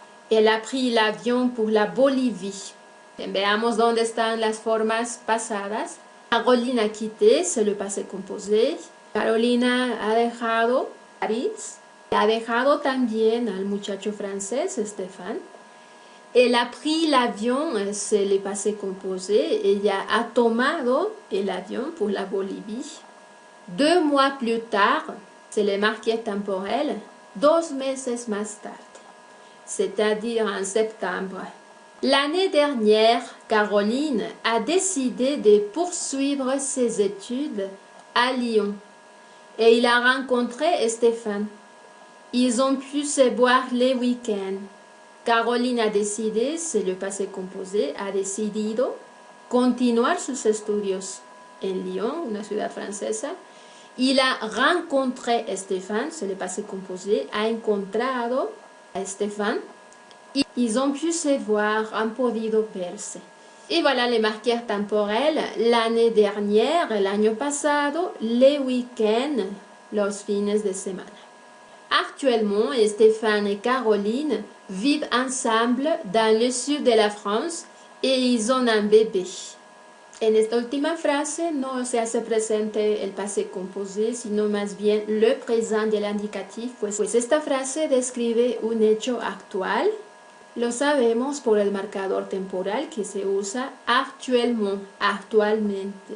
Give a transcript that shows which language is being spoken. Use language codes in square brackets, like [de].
[fr] Elle a pris l'avion pour la Bolivie. [es] Veamos dónde están las formas pasadas. [fr] Caroline a quitté, c'est le passé composé. [es] Carolina ha dejado París. Ha dejado también al muchacho francés, Stéphane. [fr] Elle a pris l'avion, c'est le passé composé. [es] Ella ha tomado el avión [fr] pour la Bolivie. 2 mois plus tard, c'est le marqueur temporel, [es] 2 meses más tarde, [fr] c'est-à-dire en septembre. L'année dernière, Caroline a décidé de poursuivre ses études à Lyon et il a rencontré Stéphane. Ils ont pu se voir les week-ends. Caroline a décidé, c'est le passé composé, [es] ha decidido continuar sus estudios en Lyon, una ciudad francesa. [fr] Il a rencontré Stéphane, c'est le passé composé, [es] ha encontrado a Stéphane. [fr] Ils ont pu se voir, [es] han podido verse. [fr] Y voilà le marqueur temporel, l'année dernière, [es] el año pasado, [fr] les week-ends, [es] los fines de semana. [fr] Actuellement, Stéphane et Caroline vivent ensemble dans le sud de la France et ils ont un bébé. [es] En esta última frase no se hace presente el passé composé, sino más bien le présent del indicatif, pues esta frase describe un hecho actual. Lo sabemos por el marcador temporal que se usa actuellement, actualmente.